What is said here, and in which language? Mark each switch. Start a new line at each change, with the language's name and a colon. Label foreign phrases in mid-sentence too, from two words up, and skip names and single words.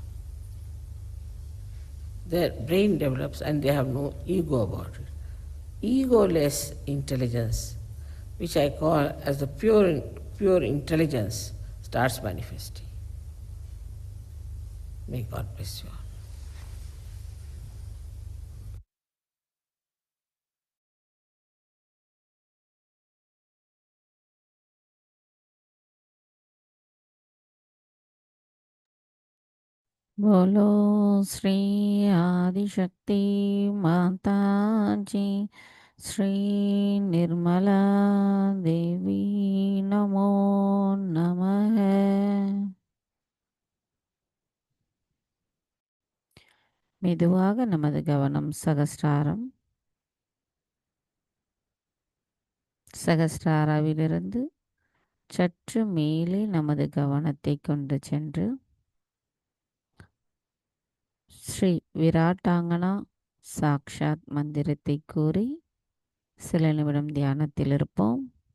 English: Their brain develops and they have no ego about it. Egoless intelligence, which I call as the pure intelligence, starts manifesting. May God bless you all.
Hindi: बोलो श्री आदिशक्ति माता जी, श्री निर्मला देवी
Sanskrit: नमो नमः.
Tamil: மெதுவாக நமது கவனம் சகஸ்ராராவிலிருந்து சற்று மேலே நமது கவனத்தை கொண்டு சென்று ஸ்ரீ விராட்டாங்கனா சாக்ஷாத் மந்திரத்தை கூறி சில நிமிடம் தியானத்தில் இருப்போம்.